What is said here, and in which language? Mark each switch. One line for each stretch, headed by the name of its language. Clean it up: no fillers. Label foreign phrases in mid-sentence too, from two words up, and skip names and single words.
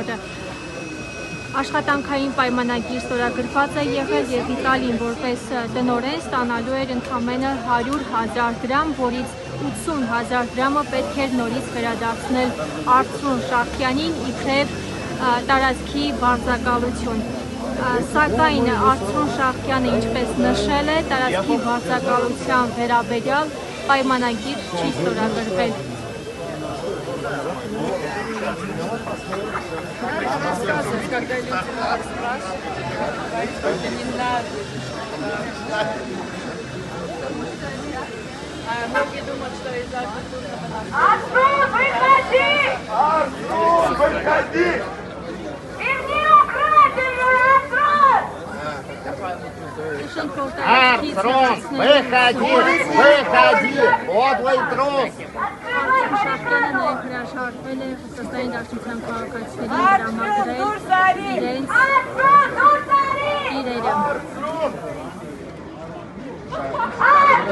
Armenian: աշխատանքային պայմանագիր ստորագրված է եղել եւ Վիտալին որպես տնօրեն ստանալու էր ընդամենը 100,000 դրամ, որից 80,000 դրամը պետք էր նորից վերադարձնել Արծրուն Շահկյանին իբրև տարածքի վարձակալություն։ Սակայն Արծրուն Շահկյանը, ինչպես նշել է, տարածքի վարձակալության վերաբերյալ պայմանագիր չի ստորագրվել։
Russian: Рассказывать, когда люди вас спрашивают, это не надо. А многие думают, что из-за культурного наследия. Арцрун, выходи! Арцрун, выходи! Верни украденную, Арцрун! Арцрун, выходи, подлый трус!
Armenian: Շահկյանը նաև հրաժարվել է Ռուսաստանի Դաշնության քաղաքացիներին տրամադրել իրենց իրերը։